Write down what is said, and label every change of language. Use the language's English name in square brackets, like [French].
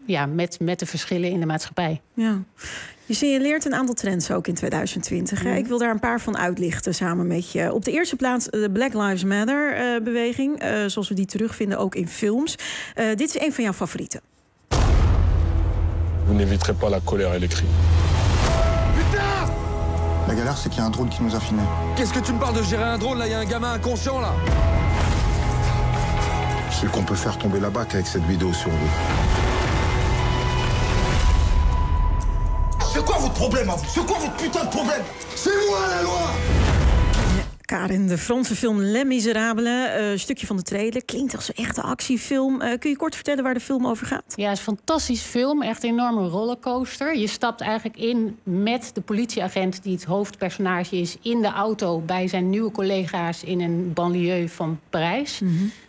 [Dutch] Met de verschillen in de maatschappij. Ja. Je signaleert een aantal trends ook in 2020. Mm. Ik wil daar een paar van uitlichten samen met je. Op de eerste plaats de Black Lives Matter-beweging. Zoals we die terugvinden ook in films. Dit is een van jouw favorieten. [French] Vous n'éviterez pas la colère et les cris. Putain! La galère, c'est qu'il y a un drone qui nous a filmé. Qu'est-ce que tu me parles de gérer un drone? Là, il y a un gamin inconscient, là. C'est qu'on peut faire tomber la batte avec cette vidéo sur vous. C'est quoi votre problème, à vous? C'est quoi votre putain de problème? C'est moi la loi! [Dutch] Karin, de Franse film Les Misérables, een stukje van de trailer. Klinkt als een echte actiefilm. Kun je kort vertellen waar de film over gaat? Ja, het is een fantastisch film. Echt een enorme rollercoaster. Je stapt eigenlijk in met de politieagent die het hoofdpersonage is in de auto bij zijn nieuwe collega's in een banlieue van Parijs. Mm-hmm.